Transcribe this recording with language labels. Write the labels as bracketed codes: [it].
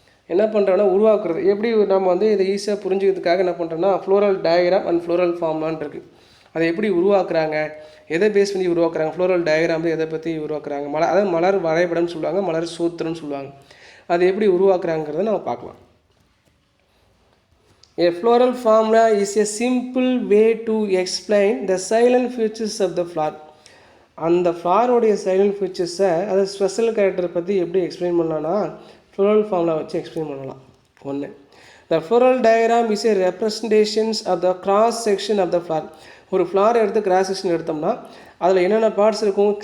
[ta] என்ன பண்ணுறோன்னா உருவாக்குறது. எப்படி நம்ம வந்து இதை ஈஸியாக புரிஞ்சுக்கிறதுக்காக என்ன பண்ணுறோன்னா ஃப்ளோரல் டயக்ராம் அண்ட் ஃப்ளோரல் ஃபார்முலான்னு இருக்குது. அதை எப்படி உருவாக்குறாங்க, எதை பேஸ் பண்ணி உருவாக்குறாங்க, ஃப்ளோரல் டயக்ராம் எதை பற்றி உருவாக்குறாங்க, அதாவது மலர் வரைபடம்னு சொல்லுவாங்க, மலர் சூத்திரம்னு சொல்லுவாங்க. அதை எப்படி உருவாக்குறாங்கிறத நம்ம பார்க்கலாம். [en] A floral formula is a simple way to explain the silent features of the flower. [ta] அந்த ஃப்ளாரோடைய சைலண்ட் ஃபீச்சர்ஸை, அதை ஸ்பெஷல் கேரக்டரை பற்றி எப்படி எக்ஸ்பிளைன் பண்ணலான்னா ஃப்ளோரல் ஃபார்முலா வச்சு எக்ஸ்பிளைன் பண்ணலாம். ஒன்று, த floral diagram is a representations of the cross section of the flower. ஒரு ஃப்ளார் எடுத்து கிராஸ் செக்ஷன் எடுத்தோம்னா அதில் என்னென்ன பார்ட்ஸ் இருக்கும்?